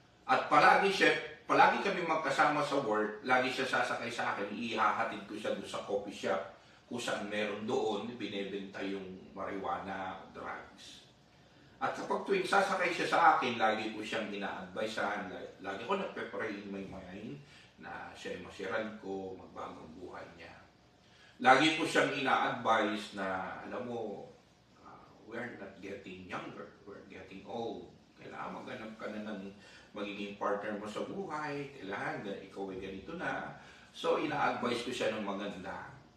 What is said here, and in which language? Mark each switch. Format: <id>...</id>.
<tl>At palagi kami magkasama sa work, lagi siya sasakay sa akin, ihahatid ko siya doon sa coffee shop, kung saan meron doon, binebenta yung marijuana, drugs. At kapag tuwing sasakay siya sa akin, lagi ko siyang ina-advisean, lagi ko nagpe-pray</tl> <en>in my mind</en> <tl>na siya ay masiran ko, magbagong buhay niya. Lagi ko siyang ina-advise na, alam mo,</tl> <en>we're not getting younger, we're getting old.</en> <tl>Kailangan maghanap ka na ng magiging partner mo sa buhay, kailangan ikaw ay ganito na. So, ina-advise ko siya ng maganda.</tl>